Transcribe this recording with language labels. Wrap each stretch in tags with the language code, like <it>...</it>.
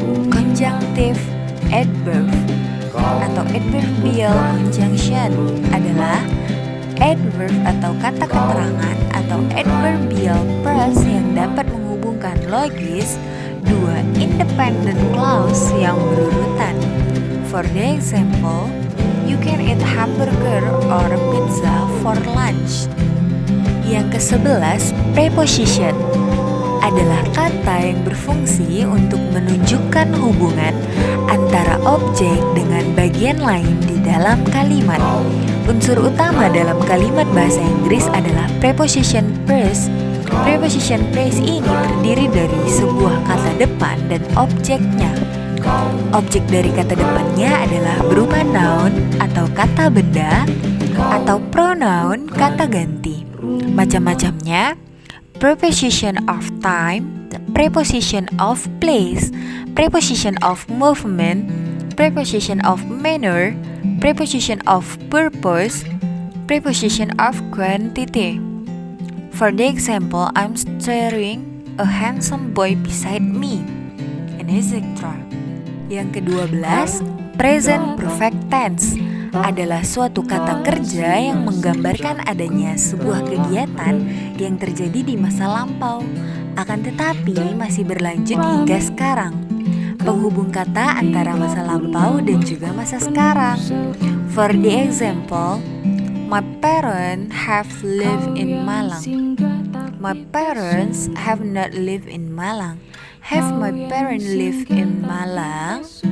<id>Conjunctive adverb atau adverbial conjunction adalah adverb atau kata keterangan atau adverbial phrase yang dapat menghubungkan logis dua independent clause yang berurutan.</id> <en>For the example, you can eat hamburger or pizza for lunch.</en> <id>Yang ke-11, preposition adalah kata yang berfungsi untuk menunjukkan hubungan antara objek dengan bagian lain di dalam kalimat. Unsur utama dalam kalimat bahasa Inggris adalah preposition phrase. Preposition phrase ini terdiri dari sebuah kata depan dan objeknya. Objek dari kata depannya adalah berupa noun atau kata benda atau pronoun kata ganti. Macam-macamnya:</id> <en>preposition of time, preposition of place, preposition of movement, preposition of manner, preposition of purpose, preposition of quantity. For the example, I'm staring a handsome boy beside me, and etc.</en> <id>Yang ke-12, present perfect tense adalah suatu kata kerja yang menggambarkan adanya sebuah kegiatan yang terjadi di masa lampau, akan tetapi masih berlanjut hingga sekarang. Penghubung kata antara masa lampau dan juga masa sekarang.</id> <en>For the example, my parents have lived in Malang. My parents have not lived in Malang. Have my parents lived in Malang?</en>